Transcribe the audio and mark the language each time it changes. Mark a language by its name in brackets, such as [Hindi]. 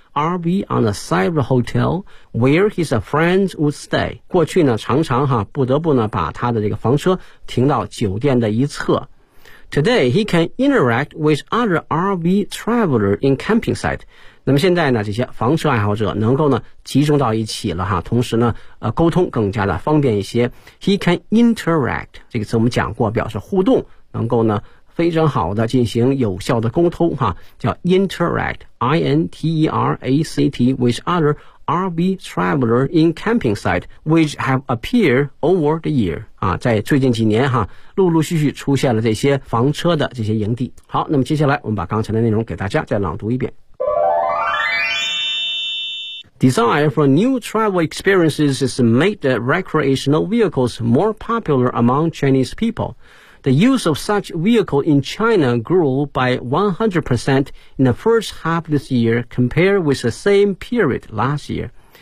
[English] RV on the side of the hotel where his friends would stay. [Chinese] 过去呢常常哈不得不呢把他的这个房车停到酒店的一侧。 [English] Today, he can interact with other RV travelers in camping site. [Chinese] 那么现在呢这些房车爱好者能够呢集中到一起了哈，同时呢沟通更加的方便一些。 [English] He can interact, [Chinese] 这个词我们讲过表示互动，能够呢非常好的进行有效的沟通哈，叫 [English] interact, interact with other RV travelers in camping site, which have appeared over the year. [Chinese] 啊，在最近几年哈，陆陆续续出现了这些房车的这些营地。好，那么接下来我们把刚才的内容给大家再朗读一遍。 [English] Desire for new travel experiences has made the recreational vehicles more popular among Chinese people. The use of such vehicle in China grew by 100% in the first half this year compared with the same period last year.